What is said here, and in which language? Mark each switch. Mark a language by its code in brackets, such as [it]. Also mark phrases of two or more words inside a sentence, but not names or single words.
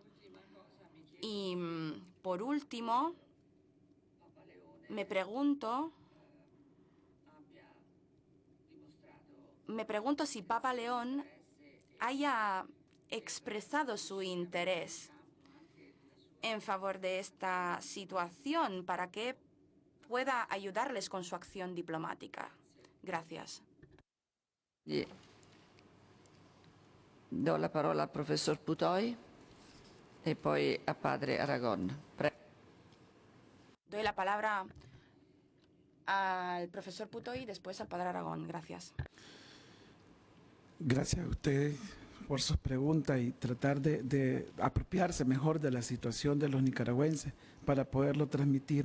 [es] Y por último, me pregunto si Papa León haya expresado su interés en favor de esta situación para que pueda ayudarles con su acción diplomática. Gracias. [it] Do la parola al professor Putoy e poi a padre Aragón. [es] Doy la palabra al profesor Putoy y después al padre Aragón. Gracias. Gracias a ustedes por sus preguntas y tratar de apropiarse mejor de la situación de los nicaragüenses para poderlo transmitir.